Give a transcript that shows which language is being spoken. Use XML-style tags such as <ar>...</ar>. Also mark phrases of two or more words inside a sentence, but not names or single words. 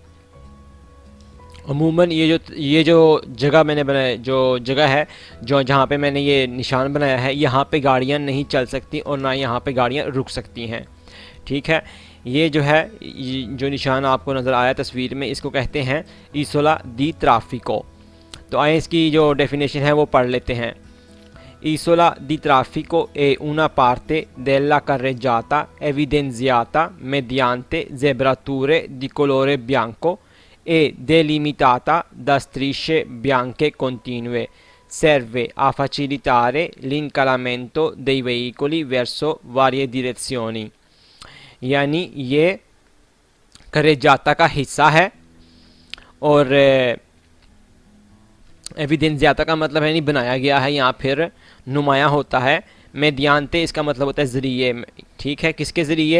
<ur>عموماً یہ جو جگہ میں نے بنایا، جو جگہ ہے جو جہاں پہ میں نے یہ نشان بنایا ہے، یہاں پہ گاڑیاں نہیں چل سکتی اور نہ یہاں پہ گاڑیاں رک سکتی ہیں. ٹھیک ہے، یہ جو ہے جو نشان آپ کو نظر آیا تصویر میں، اس کو کہتے ہیں</ur> <it>isola di traffico.</it> <ur>تو آئے اس کی جو ڈیفینیشن ہے وہ پڑھ لیتے ہیں.</ur> <it>Isola di traffico è una parte della carreggiata evidenziata mediante zebrature di colore bianco e delimitata da strisce bianche continue. Serve a facilitare l'incalamento dei veicoli verso varie direzioni.</it> <ur>یعنی یہ carreggiata کا حصہ ہے اور ایویڈینسیاتا کا مطلب ہے نہیں بنایا گیا ہے، یہاں پھر نمایاں ہوتا ہے. میڈیانتے اس کا مطلب ہوتا ہے ذریعے. ٹھیک ہے، کس کے ذریعے?</ur>